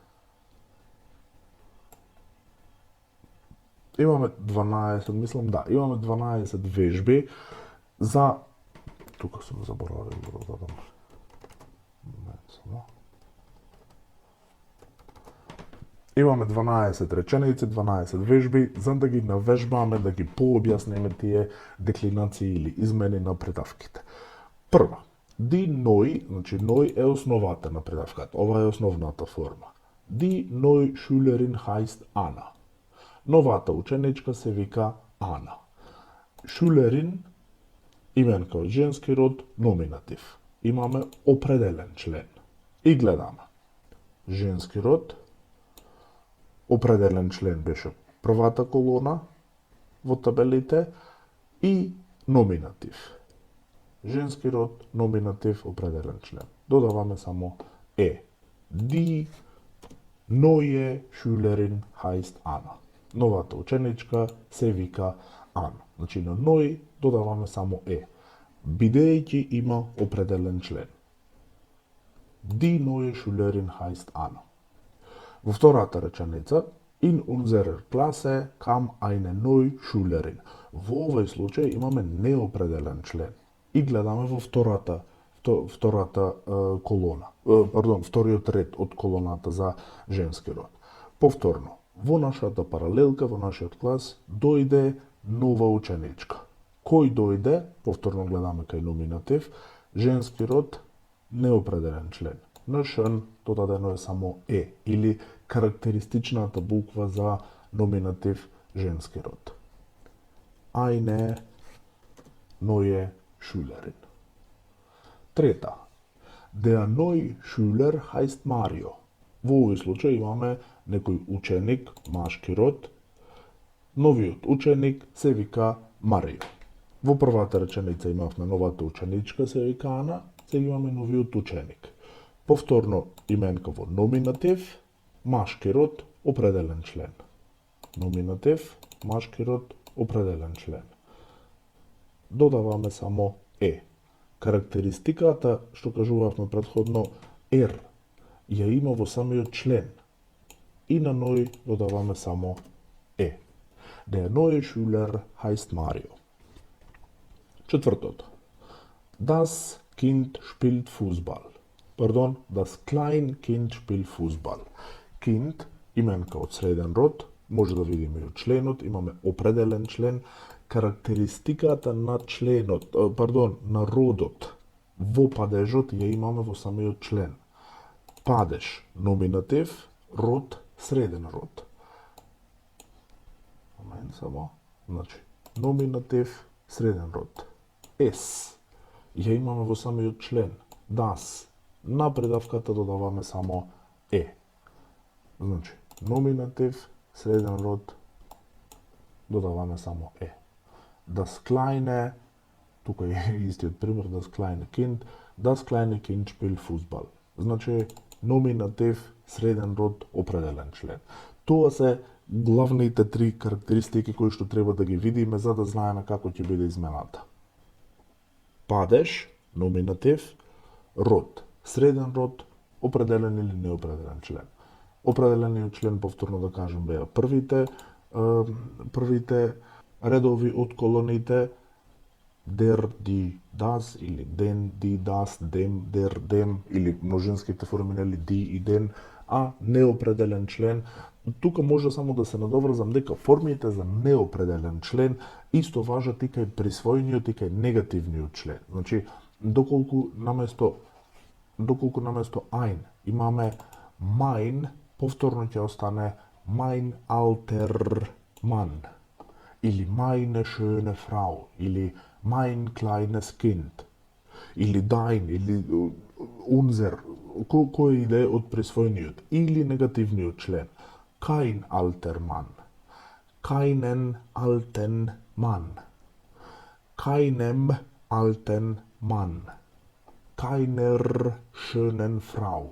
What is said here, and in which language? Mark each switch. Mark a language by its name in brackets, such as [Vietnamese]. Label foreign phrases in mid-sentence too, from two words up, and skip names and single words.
[Macedonian] Имаме 12, мислам имаме 12 вежби за тука сум заборавил да додадам. Имаме 12 реченици, 12 вежби, за да ги навежбаме, да ги пообјаснеме тие деклинации или измени на предавките. Прва, [German] die neu, [Macedonian] значи neu е основата на предавката. Ова е основната форма. [German] Die neue Schülerin heißt Anna. [Macedonian] Новата ученичка се вика Ана. Schülerin, именка од женски род, номинатив. Имаме определен член. И гледаме. Женски род, определен член беше првата колона во табелите и номинатив. Женски род, номинатив, определен член. Додаваме само Е. [German] Die neue Schülerin heißt Anna. [Macedonian] Новата ученичка се вика Ана. Значи на ној додаваме само Е. Бидејќи има определен член. [German] Die neue Schülerin heißt Anna. [Macedonian] Во втората реченица, [German] in unserer Klasse kam eine neue Schülerin. [Macedonian] Во овој случај имаме неопределен член. И гледаме во втората колона. Вториот ред од колоната за женски род. Повторно, во нашата паралелка, во нашиот клас, дојде нова ученичка. Кој дојде? Повторно гледаме кај номинатив. Женски род, неопределен член. На шен додадено е само Е, или карактеристичната буква за номинатив женски род. [German] Eine neue Schülerin. [Macedonian] Трета. [German] Der neue Schüler heißt Mario. [Macedonian] Во овој случај имаме некој ученик, машки род. Новиот ученик се вика Марио. Во првата реченица имавме новата ученичка се вика Ана, сега имаме новиот ученик. Повторно именка во номинатив, машки род, определен член. Номинатив, машки род, определен член. Додаваме само Е. Карактеристиката, што кажувавме предходно, R, ја има во самиот член. И на ној додаваме само Е. [German] Der neue Schüler heißt Mario. [Macedonian] Четвртото. [German] Das Kind spielt Fußball. Pardon, das Kleinkind spielt Fußball. [Macedonian] Kind, именка од среден род, може да видиме и од членот, имаме определен член, карактеристиката на членот, на родот во падежот ја имаме во самиот член. Падеж, номинатив, род, среден род. Момент само, значи, номинатив, среден род. С, ја имаме во самиот член. Das, на придавката додаваме само Значи, номинатив, среден род, додаваме само [German] Das kleine, [Macedonian] тука е истиот пример, [German] das kleine Kind spielt Fußball. [Macedonian] Значи, номинатив, среден род, определен член. Тоа се главните три карактеристики кои што треба да ги видиме за да знаеме како ќе биде измената. Падеж, номинатив, род, среден род, определен или неопределен член. Определениот член, повторно да кажем, беа првите редови од колоните [German] der, die, das [Macedonian] или [German] den, die, das, dem, der, dem [Macedonian] или множинските форми нели die и den, а неопределен член. Тука може само да се надоврзам дека формите за неопределен член исто важат и кај присвоениот и кај негативниот член. Значи, доколку наместо ein имаме mein, повторно ќе остане [German] mein alter Mann [Macedonian] или [German] meine schöne Frau [Macedonian] или [German] mein kleines Kind [Macedonian] или dein или unser, кој иде од присвоениот или негативниот член. [German] Kein alter Mann, keinen alten Mann, keinem alten Mann, keiner schönen Frau.